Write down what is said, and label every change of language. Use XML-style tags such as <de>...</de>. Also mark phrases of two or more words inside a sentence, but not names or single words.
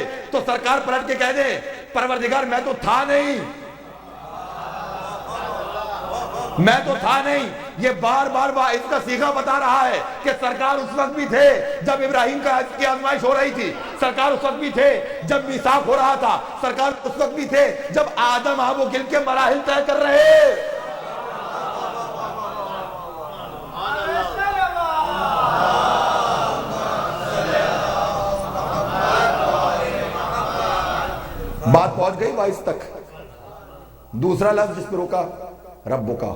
<ur>تو سرکار پلٹ کے کہہ دے پروردگار میں تو تھا نہیں. میں تو تھا نہیں. یہ بار بار اس کا صیغہ بتا رہا ہے کہ سرکار اس وقت بھی تھے جب ابراہیم کی آزمائش ہو رہی تھی, سرکار اس وقت بھی تھے جب میثاق ہو رہا تھا, سرکار اس وقت بھی تھے جب آدم آب و گل کے مراحل طے کر رہے. بات پہنچ گئی وائس تک. دوسرا لفظ جس پہ روکا, ربکا.</ur>